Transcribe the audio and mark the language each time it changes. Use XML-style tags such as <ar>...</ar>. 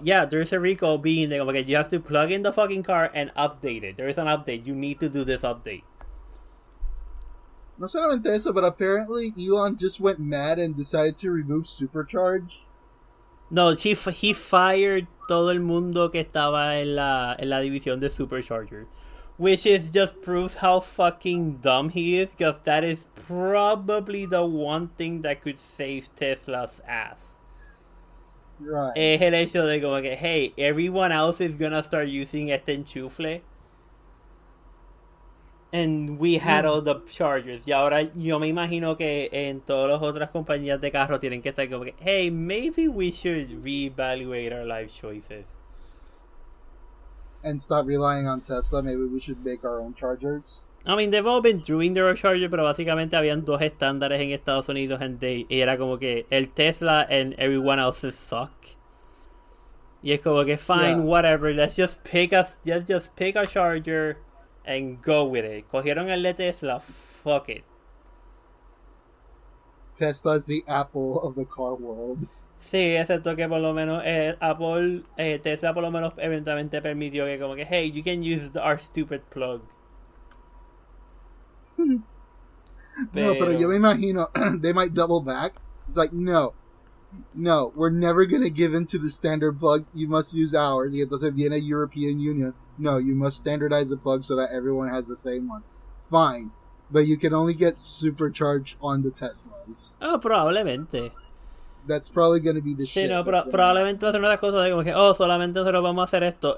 <en>Yeah, there's a recall being</en> <es>de como que</es> <en>you have to plug in the fucking car and update it. There is an update. You need to do this update.</en> <es>No solamente eso,</es> <en>but apparently Elon just went mad and decided to remove Supercharge.</en> <es>No,</es> <en>he fired</en> <es>todo el mundo que estaba en la división de Supercharger.</es> <en>Which is just proves how fucking dumb he is, because that is probably the one thing that could save Tesla's ass. Right.</en> <es>Es el hecho de como que,</es> <en>hey, everyone else is gonna start using</en> <es>este enchufle.</es> <en>And we had all the chargers.</en> <es>Y ahora yo me imagino que en todas las otras compañías de carro tienen que estar como que,</es> <en>hey, maybe we should reevaluate our life choices. And stop relying on Tesla. Maybe we should make our own chargers. I mean, they've all been doing their charger,</en> <es>pero básicamente habían dos estándares en Estados Unidos y era como que el Tesla</es> <en>and everyone else's suck.</en> <es>Y es como que</es> <en>fine, whatever, let's just pick a charger and go with it.</en> <es>Cogieron el de Tesla,</es> <en>fuck it. Tesla is the Apple of the car world.</en> <es>Sí, excepto que por lo menos Tesla por lo menos eventualmente permitió que como que,</es> <en>hey, you can use our stupid plug.</en> <es>Pero yo me imagino</es> <en>they might double back. It's like, no, we're never gonna give in to the standard plug. You must use ours.</en> <es>Y entonces viene</es> <en>European Union. No, you must standardize the plug so that everyone has the same one. Fine, but you can only get supercharged on the Teslas.</en> <es>Oh, probablemente.</es> <en>That's probably gonna be the shit.</en> <es>Sí, no, probablemente va a ser una de las cosas de como que, solamente nosotros vamos a hacer esto.</es>